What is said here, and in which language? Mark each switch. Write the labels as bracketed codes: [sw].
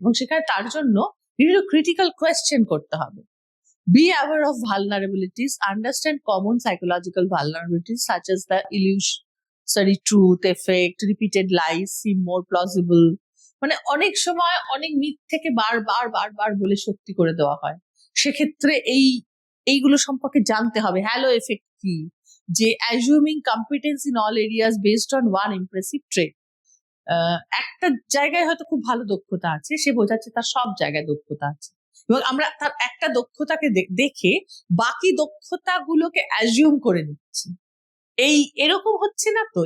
[bn] এবং সেখানে তার জন্য বিভিন্ন ক্রিটিক্যাল কোয়েশ্চেন করতে হবে। [en] Be aware of vulnerabilities. Understand common psychological vulnerabilities such as the illusory truth effect, repeated lies seem more plausible. [bn] মানে অনেক সময় অনেক মিথ থেকে বারবার বলে সত্যি করে দেওয়া হয়। সেক্ষেত্রে এইগুলো সম্পর্কে জানতে হবে। [en] halo effect [bn] কি, যে [en] Assuming competence in all areas based on one impressive trait. [bn] একটা জায়গায় হয়তো খুব ভালো দক্ষতা আছে, সে বোঝাচ্ছে তার সব জায়গায় দক্ষতা আছে, এবং আমরা তার একটা দক্ষতাকে দেখে বাকি দক্ষতাগুলোকে অ্যাজিউম করে নিচ্ছি। এরকম হচ্ছে না তো?